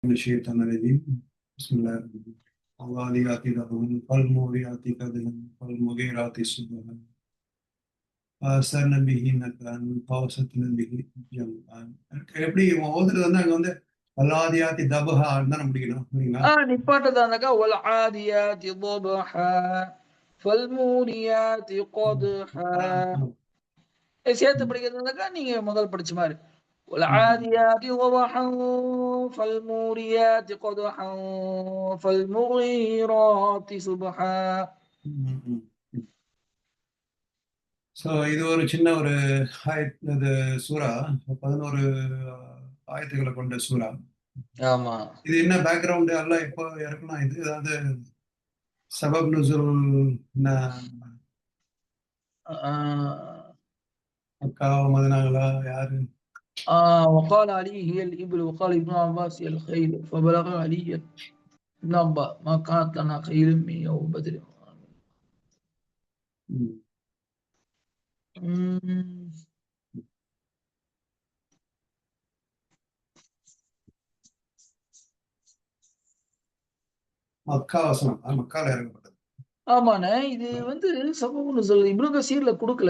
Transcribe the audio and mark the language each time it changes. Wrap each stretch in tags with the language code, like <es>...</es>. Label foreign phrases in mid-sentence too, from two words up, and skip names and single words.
<ar>من الشيطان الرجيم بسم الله الرحمن الرحيم العاديات ضبحا فالموريات قدحا فالمغيرات صبحا فأثرن به نقعا فوسطن به جمعا.</ar> <ta>எப்படி இவன் ஓதுறது வந்து அங்க வந்து</ta> <ar>العاديات ضبحا</ar> <ta>தான் முடிக்கணும் சரிங்களா?</ta> <ar>நிப்பாட்டதானாக்கா والعاديات ضبحا فالموريات قدحا.</ar> <ta>சேர்த்து படிக்கிறதுனாக்கா நீங்க முதல் படிச்ச மாதிரி</ta> <ar>والعاديات ضبحا فالموريات قدحا فالمغيرات صبحا.</ar> <ta>ஸோ இது ஒரு சின்ன ஒரு இது சூறா 11 ஆயத்துக்களை கொண்ட சூறா. ஆமா, இது என்ன பேக்ரவுண்டு எல்லாம் இப்போ இறக்கணும். இது அதாவது</ta> <ar>سبب نزول</ar> <ta>மக்காவா மதனாங்களா யாரு?</ta> <ar>وقال علي هي الإبل وقال ابن عباس هي الخيل فبلغ علي ابن عباس ما كانت لنا خيل من يوم بدر.</ar> <ta>மக்கா வசனம் மக்கால இறங்கப்பட்டது. ஆமாண்ணே, இது வந்து</ta> <ar>سبب نزول</ar> <ta>இப்னு கசீர்ல கொடுக்கல.</ta>